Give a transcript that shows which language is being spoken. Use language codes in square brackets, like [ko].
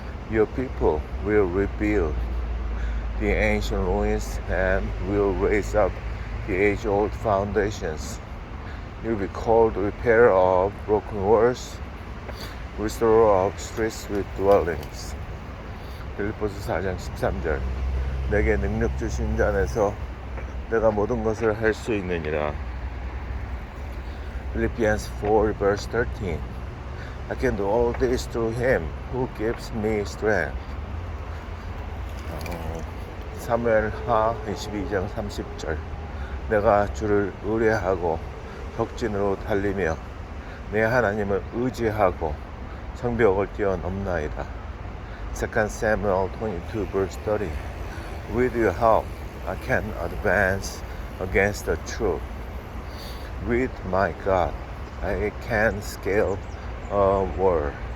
[en] Your people will rebuild the ancient ruins and will raise up the age-old foundations. You will be called repairer of broken walls, restorer of streets with dwellings. [ko] 빌립보서 4장 13절. 내게 능력 주신 자 안에서 내가 모든 것을 할 수 있느니라. [en] Philippians 4 verse 13. I can do all this through him who gives me strength. [ko] 사무엘하 22장 30절. 내가 주를 의뢰하고 덕진으로 달리며 내 하나님을 의지하고 성벽을 뛰어넘나이다. [en] 2 Samuel 22 verse 30. With your help, I can advance against the truth. With my God, I can scale a wall.